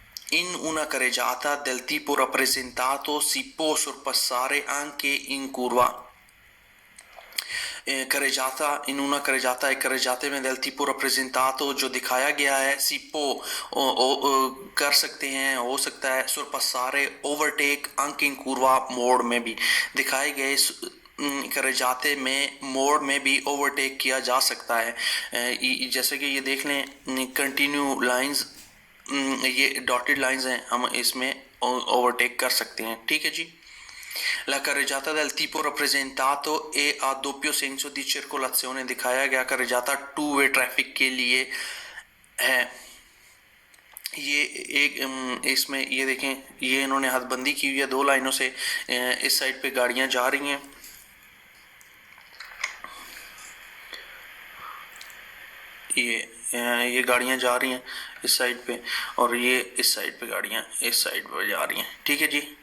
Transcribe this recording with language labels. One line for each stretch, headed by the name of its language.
Italian: In una carreggiata del tipo rappresentato si può sorpassare anche in curva।
Hindi: carreggiata,
Italian: in una carreggiata e carreggiate
Hindi: में
Italian: del tipo rappresentato
Hindi: जो दिखाया गया है,
Italian: si può
Hindi: कर सकते हैं, हो सकता है, sorpassare overtake
Italian: anche in curva
Hindi: मोड़ में भी दिखाए गए carreggiate में मोड़ में भी ओवरटेक किया जा सकता है। जैसे कि ये देख लें कंटिन्यू लाइंस, ये डॉटेड लाइंस हैं, हम इसमें ओवरटेक कर सकते हैं। ठीक है जी।
Italian: La carreggiata del tipo rappresentato è a doppio senso di circolazione।
Hindi: दिखाया गया carreggiata टू वे ट्रैफिक के लिए है। ये एक इसमें ये देखें, ये इन्होंने हदबंदी की हुई है दो लाइनों से। इस साइड पे गाड़ियां जा रही हैं, ये गाड़ियां जा रही हैं इस साइड पे, और ये इस साइड पे गाड़ियां इस साइड पे जा रही हैं। ठीक है जी।